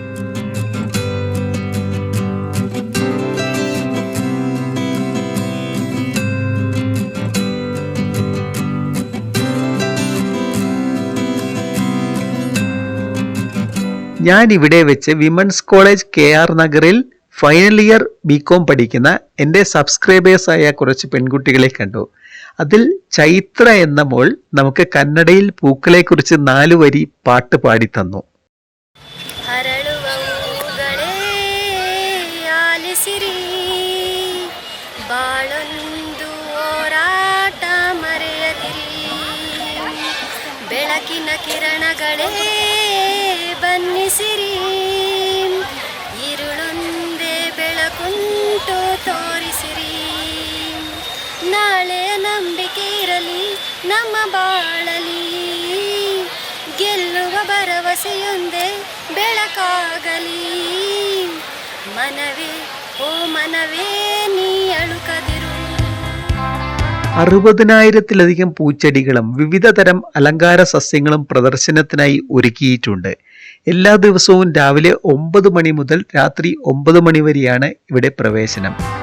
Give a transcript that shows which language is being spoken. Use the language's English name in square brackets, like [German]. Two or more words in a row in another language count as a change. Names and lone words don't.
[Malayalam] ഞാൻ ഇവിടെ വെച്ച് വിമൻസ് കോളേജ് KR നഗറിൽ ഫൈനൽ ഇയർ BCom പഠിക്കുന്ന എൻ്റെ സബ്സ്ക്രൈബേഴ്സായ കുറച്ച് പെൺകുട്ടികളെ കണ്ടു. അതിൽ ചൈത്ര എന്ന മോൾ നമുക്ക് കന്നഡയിൽ പൂക്കളെക്കുറിച്ച് 4 വരി പാട്ട് പാടി തന്നു. [Kannada] ಬೆಳಕಿನ ಕಿರಣಗಳೇ ಬನ್ನಿಸಿರಿ, ഇരുളുಂದೆ ಬೆಳಕುಂಟು ತೋರಿಸಿರಿ, ನಾಳೆ ನಂಬಿಕೆ ಇರಲಿ ನಮ್ಮ ಬಾಳಲಿ, ಗೆಲ್ಲುವ ಭರವಸೆಯೊಂದೇ ಬೆಳಕಾಗಲಿ, ಮನವೇ ಓ ಮನವೇ ನೀ ಅಳುಕದಿರು. [Malayalam] 60,000-ത്തിലധികം പൂച്ചെടികളും വിവിധ തരം അലങ്കാര സസ്യങ്ങളും പ്രദർശനത്തിനായി ഒരുക്കിയിട്ടുണ്ട്. എല്ലാ ദിവസവും രാവിലെ 9 മണി മുതൽ രാത്രി 9 മണി വരെയാണ് ഇവിടെ പ്രവേശനം.